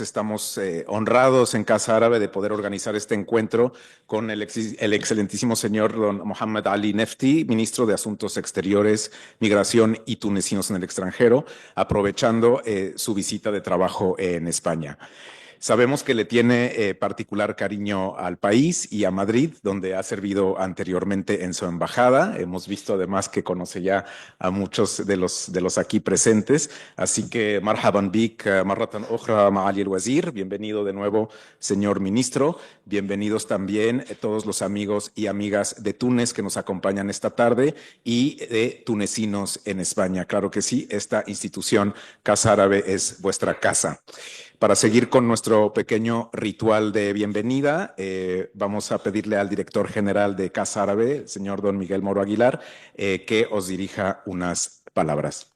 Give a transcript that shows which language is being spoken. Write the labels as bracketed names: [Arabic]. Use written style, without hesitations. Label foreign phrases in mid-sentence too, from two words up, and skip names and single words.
[Spanish] Estamos honrados en Casa Árabe de poder organizar este encuentro con el excelentísimo señor don Mohammed Ali Nefti, ministro de Asuntos Exteriores, Migración y Tunecinos en el extranjero, aprovechando su visita de trabajo en España. Sabemos que le tiene particular cariño al país y a Madrid, donde ha servido anteriormente en su embajada. Hemos visto además que conoce ya a muchos de los aquí presentes. Así que [Arabic] مرحبا بك، مرة أخرى معالي الوزير. [Spanish] Bienvenido de nuevo, señor ministro. Bienvenidos también todos los amigos y amigas de Túnez que nos acompañan esta tarde y de tunecinos en España. Claro que sí, esta institución Casa Árabe es vuestra casa. Para seguir con nuestro pequeño ritual de bienvenida, vamos a pedirle al director general de Casa Árabe, señor don Miguel Moro Aguilar, que os dirija unas palabras.